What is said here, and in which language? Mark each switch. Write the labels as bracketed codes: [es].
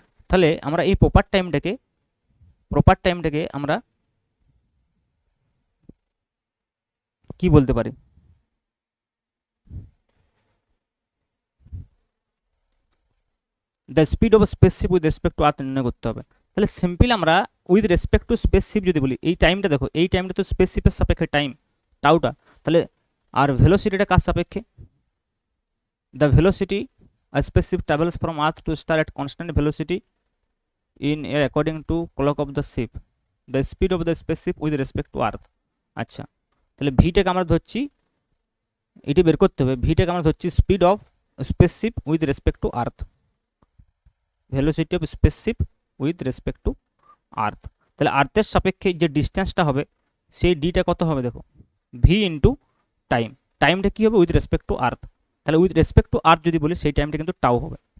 [bn] তাহলে আমরা এই প্রপার টাইমটাকে আমরা কি বলতে পারি, the speed of spaceship with respect to earth নির্ণয় করতে হবে। তাহলে সিম্পল আমরা উইথ রেসপেক্ট টু স্পেসশিপ যদি বলি, এই টাইমটা দেখো, এই টাইমটা তো স্পেসশিপের সাপেক্ষে টাইম টাউটা, তাহলে আর ভেলোসিটিটা কার সাপেক্ষে, the velocity [en] a spaceship travels from earth to star at constant velocity in air according to clock of the ship, the speed of the spaceship with respect to earth। [bn] আচ্ছা, তাহলে ভিটাকে আমরা ধরছি, এটি বের করতে হবে, ভিটাকে আমরা ধরছি speed of spaceship with respect to earth, velocity of spaceship with respect to earth. তাহলে আর্থের সাপেক্ষে যে ডিস্টেন্সটা হবে সেই ডিটা কত হবে দেখো, ভি ইন্টু টাইম, টাইমটা কী হবে উইথ রেসপেক্ট টু আর্থ, তাহলে উইথ রেসপেক্ট টু আর্থ যদি বলি সেই টাইমটা কিন্তু টাউ হবে।